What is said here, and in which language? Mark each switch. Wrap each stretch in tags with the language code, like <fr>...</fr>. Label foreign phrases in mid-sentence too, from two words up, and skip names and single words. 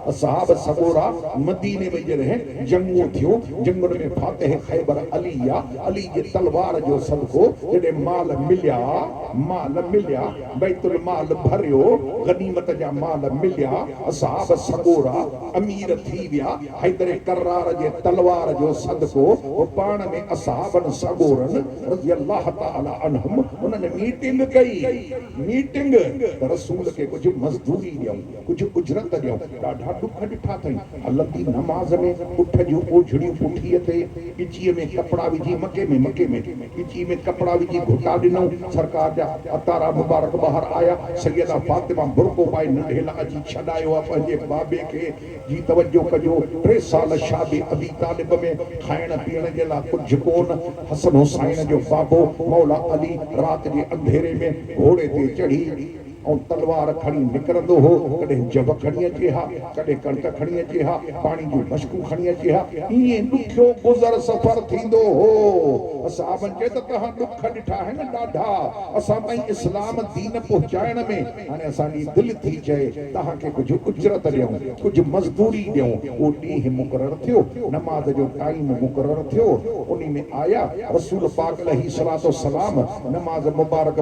<sd>असहाब सगोरा मदीने में जॾहिं जंगूं थियूं, जंगुनि में फातिह ख़ैबर अली आहे, अली जे तलवार जो सदको जॾहिं माल मिलिया बैतुल माल भरियो गनीमत जा माल मिलिया असहाब सगोरा अमीर थी विया हैदर करार जे तलवार जो सदको वो पाण में असहाबन सगोरन</sd> <ar>رضي الله تعالى عنهم</ar> <sd>उन्हनि मीटिंग कई मीटिंग रसूल के कुछ मजदूरी ॾियूं कुछ उजरत ॾियूं ॾाढा दुख ॾिठा अथई हलंदी नमाज़ में उठ जो ओझड़ियूं पुठीअ ते पिचीअ में कपड़ा विझी मके में पिची में कपड़ा विझी घुटा ॾिनऊं सरकार जा अतारा मुबारक ॿाहिरि आया सैयदा फातिमा बुरको पाए नंढे लाइ अची छॾायो आहे पंहिंजे बाबे खे जी तवज्जो कजो 3 साल शादी अबी तालिब में खाइण पीअण जे लाइ कुझु कोन हसन हुसैन जो बाबो मौला अली रात जे अंधेरे में घोड़े ते चढ़ी और तलवार खड़ी निकरंदो हो कॾहिं जब खड़ी अचे हा कॾहिं कणक खड़ी अचे हा पानी जो मशकू खड़ी अचे हा इएं ॾुखियो गुज़र सफ़र थींदो हो असाबन चए त तव्हां ॾुख ॾिठा आहिनि ॾाढा असां ताईं इस्लाम दीन पहुचाइण में हाणे असांजी दिलि थी चए तव्हांखे कुझु उजरत ॾियूं कुझु मज़दूरी ॾियूं उहो ॾींहुं मुक़ररु थियो नमाज़ जो टाइम मुक़ररु थियो उन में आया रसूल पाक</sd> <ar>عليه الصلاة والسلام</ar> <sd>नमाज़ मुबारक</sd>